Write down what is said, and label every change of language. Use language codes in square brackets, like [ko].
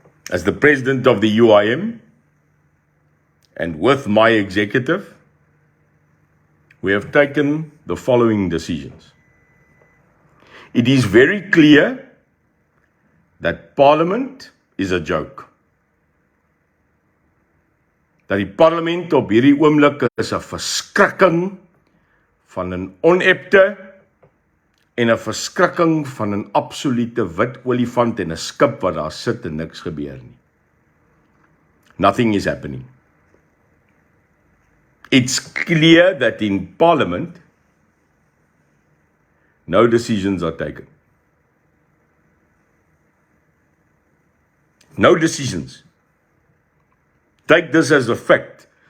[en] As the president of the UIM, and with my executive, we have taken the following decisions. It is very clear that Parliament is a joke. [af] Dat die parlement op hierdie oomblik is 'n verskrikking van 'n onepte en 'n verskrikking van 'n absolute wit olifant en 'n skip wat daar sit en niks gebeur nie. [en] Nothing is happening. It's clear that in Parliament, no decisions are taken. No decisions. Take this as a fact.